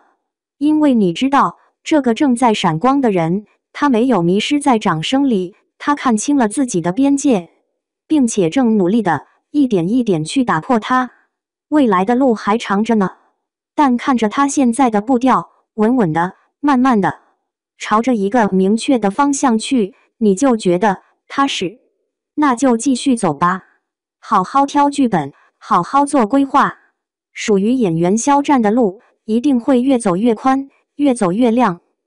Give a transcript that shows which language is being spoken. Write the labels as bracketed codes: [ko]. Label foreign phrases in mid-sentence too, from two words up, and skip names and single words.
[zh] 因為你知道，這個正在閃光的人，他沒有迷失在掌聲裡，他看清了自己的邊界，並且正努力的一點一點去打破它。未來的路還長着呢，但看着他現在的步調，穩穩的、慢慢的，朝着一個明確的方向去，你就覺得踏實。那就繼續走吧，好好挑劇本，好好做規劃。屬於演員肖戰的路，一定會越走越寬，越走越亮。